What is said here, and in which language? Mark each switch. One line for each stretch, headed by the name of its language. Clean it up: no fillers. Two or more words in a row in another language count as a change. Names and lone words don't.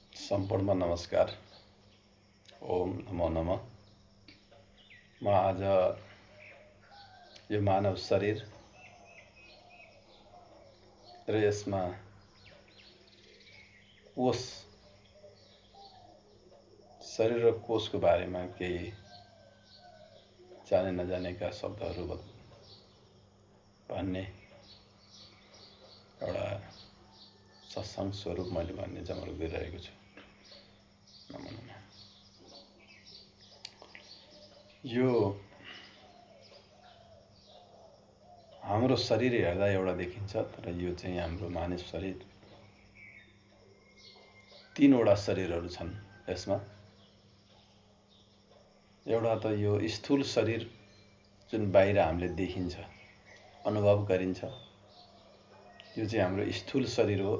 Nepali: सम्पूर्णमा नमस्कार। ओम नमो नमः। म आज यो मानव शरीर र यसमा कोष, शरीर र कोषको बारेमा केही जाने नजानेका शब्दहरू भन्ने एउटा सत्सङ्ग स्वरूप मैले भन्ने जमर्को गरिरहेको छु। नमो नमः। यो हाम्रो शरीर हेर्दा एउटा देखिन्छ, तर यो चाहिँ हाम्रो मानव शरीर तीनवटा शरीरहरू छन्। यसमा एउटा त यो स्थूल शरीर जुन बाहिर हामीले देखिन्छ, अनुभव गरिन्छ, यो चाहिँ हाम्रो स्थूल शरीर हो।